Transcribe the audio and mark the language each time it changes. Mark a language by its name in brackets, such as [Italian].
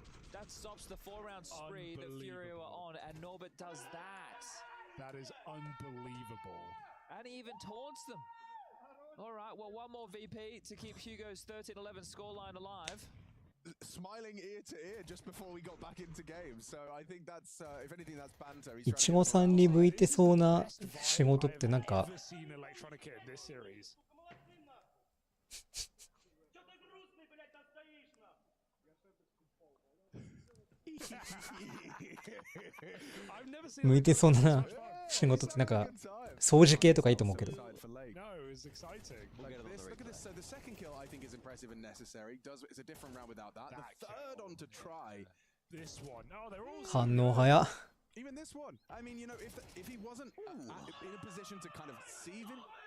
[English] That stops the 4-round spree that Furio are on, and Norbert does that. That is unbelievable. And he even taunts them. All right, well, one more VP to keep Hugo's 13-11 scoreline alive. Smiling ear to ear just before we got back into game. So I think that's, if anything, that's banter. [Japanese] いちごさんに向いてそうな仕事ってなんか [English] I've never seen Electronica in this series. [Japanese] 向いてそうな仕事ってなんか掃除系とかいいと思うけど。 [English] No, it's exciting. Look at this. So the second kill, I think, is impressive and necessary. It's a different round without that. The third on to try. This one. Oh, they're all [Japanese] 反応早っ。 [English] Even this one. I mean, you know, if he wasn't in a position to kind of see him.